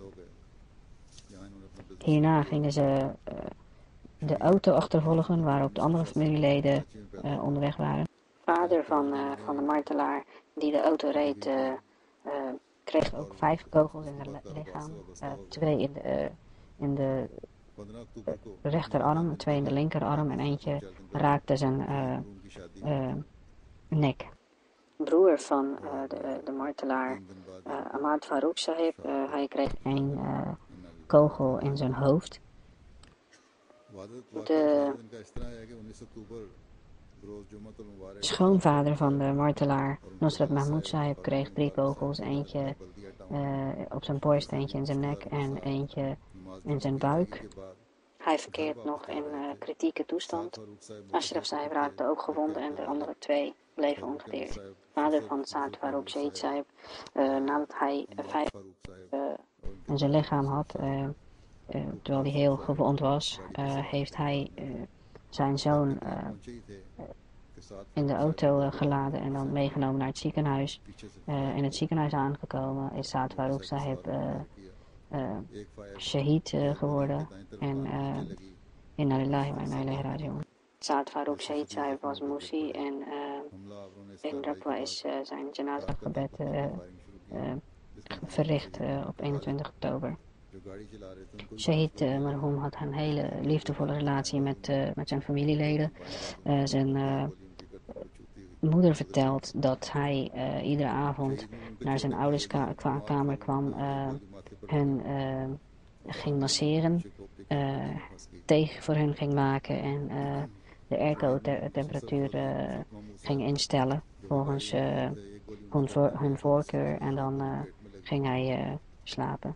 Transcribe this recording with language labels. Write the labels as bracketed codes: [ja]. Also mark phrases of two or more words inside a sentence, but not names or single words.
[nl] Hierna gingen ze de auto achtervolgen waarop de andere familieleden onderweg waren. De vader van de martelaar die de auto reed kreeg ook 5 kogels in zijn lichaam. 2 in de [ur] 15 اکتوبر کو [nl] rechterarm, 2 in de linkerarm en eentje raakte zijn [ur] روم کی شادی [nl] nek. Broer van de martelaar [ur] 3 دن بعد [nl] Ahmad Farouk Sahib, hij kreeg 1 kogel in zijn hoofd. De [ur] دن کا اس طرح ہے کہ 19 اکتوبر روز جمعۃ المبارک [nl] schoonvader van de martelaar Nusrat Mahmoud Sahib kreeg 3 kogels, eentje op zijn borst, eentje in zijn nek en eentje in zijn buik. Hij verkeert nog in kritieke toestand. Ashraf Sahib raakte ook gewond en de andere 2 bleven ongedeerd. Vader van Saad Farouk Shahid Sahib, nadat hij 5 in zijn lichaam had, terwijl hij heel gewond was, heeft hij zijn zoon in de auto geladen en dan meegenomen naar het ziekenhuis. In het ziekenhuis aangekomen is Saad Farouk Sahib Shahid geworden en [ar] إنا لله وإنا إليه راجعون. [nl] Saad Farouk Shahid Sahib was Musi en in Rabwa is zijn janazah-gebed verricht op 21 oktober. Shahid Marhoem had een hele liefdevolle relatie met zijn familieleden. Zijn moeder vertelt dat hij iedere avond naar zijn ouders kamer kwam, hen ging masseren, thee voor hen ging maken en de airco-temperatuur ging instellen volgens hun voorkeur en dan ging hij slapen.